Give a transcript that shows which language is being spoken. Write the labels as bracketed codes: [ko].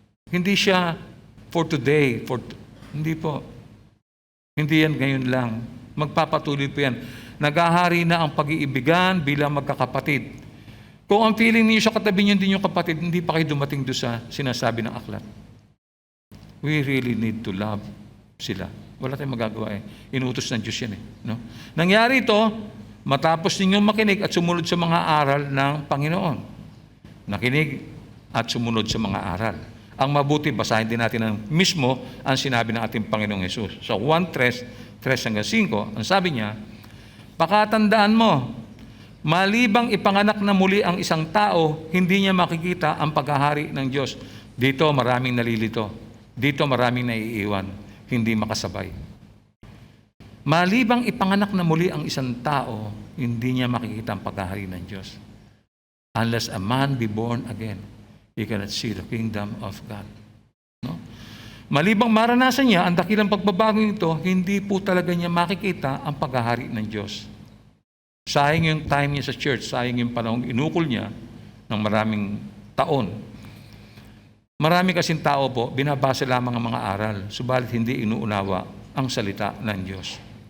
[tl] Hindi siya [en] for today, [tl] hindi po. Hindi yan ngayon lang. Magpapatuloy po yan. Naghahari na ang pag-iibigan bilang magkakapatid. Kung ang feeling niyo sa katabi niyo din yung kapatid, hindi pa kayo dumating doon sa sinasabi ng aklat. [en] We really need to love [tl] sila. Wala tayong magagawa eh. Inutos ng Diyos yan eh. No? Nangyari ito, matapos ninyong makinig at sumunod sa mga aral ng Panginoon. Nakinig at sumunod sa mga aral. Ang mabuti, basahin din natin ng mismo ang sinabi ng ating Panginoong Hesus. So 1:3 hanggang 5, ang sabi niya, pakatandaan mo, malibang ipanganak na muli ang isang tao, hindi niya makikita ang paghahari ng Diyos. Dito maraming nalilito. Dito maraming naiiwan. Hindi makasabay. Malibang ipanganak na muli ang isang tao, hindi niya makikita ang paghahari ng Diyos. [en] Unless a man be born again, he cannot see the kingdom of God. [tl] No? Malibang maranasan niya ang dakilang pagbabago ito, hindi po talaga niya makikita ang paghahari ng Diyos. Sayang yung time niya sa church, sayang yung panahong inukol niya ng maraming taon. Marami kasing tao po, binabasa lamang ang mga aral, subalit hindi inuunawa ang salita ng Diyos.